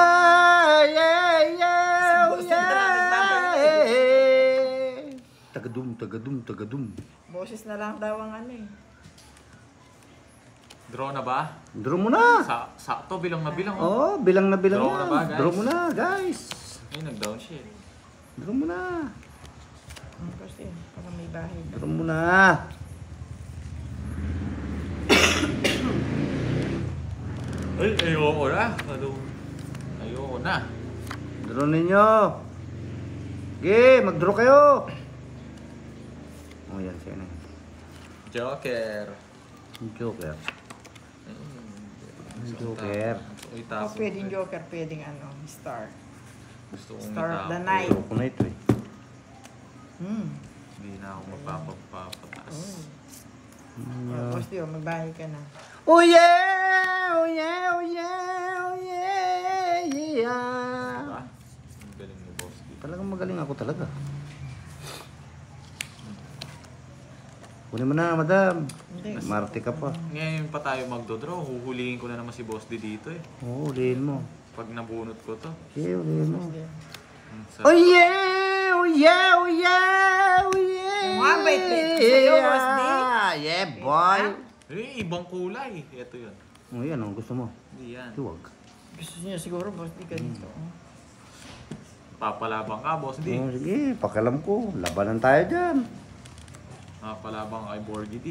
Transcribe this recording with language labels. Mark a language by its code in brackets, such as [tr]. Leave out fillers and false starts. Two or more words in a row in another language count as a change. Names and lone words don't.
[tl] Tagadum. Boses na lang daw ang ano eh. Draw na ba? Draw mo na. Sakto, bilang na bilang. Oh, bilang na bilang Draw na ba, yan. guys? Draw mo na, guys. Ay, nag-down shit. Draw mo na. Boss D, para may bahay. Draw mo na. Ay, ayoko na. Ayoko na. Draw ninyo. Okay, mag-draw kayo. Oh, yan siya na. Joker. Joker. Joker. Oh, pwedeng joker, pwedeng ano, star. Gusto kong [en] Star of the [tl] itapon. [en] night. [tl] Draw ko na ito eh. Hindi na ako mapapagpapatas. Boss D, may bahay ka na. [en] Oh yeah! Oh yeah! Oh yeah! Oh yeah! Yeah! [tl] Diba? Ang galing ni Boss D. Talagang magaling ako talaga. Kunin mo na, madam. Hindi. Marte ka pa. Ngayon pa tayo magdodraw. Huhulihin ko na naman si Boss D dito eh. Oo, ulihin mo. Pag nabunot ko to. Okay, ulihin mo. Boss D. [en] Oh yeah! Oh yeah! Oh yeah! Oh yeah! [tl] Yung mga bait-bait ko sa'yo, Boss D. [en] Yeah, boy! [tl] Eh, ibang kulay. Ito yun. Oh, yan ang gusto mo. Hindi yan. Huwag. Gusto niya siguro, Boss D, ganito. Papalabang ka, Boss D. Oh, sige, pakialam ko. Labanan tayo dyan. Papalabang kay Borgie D.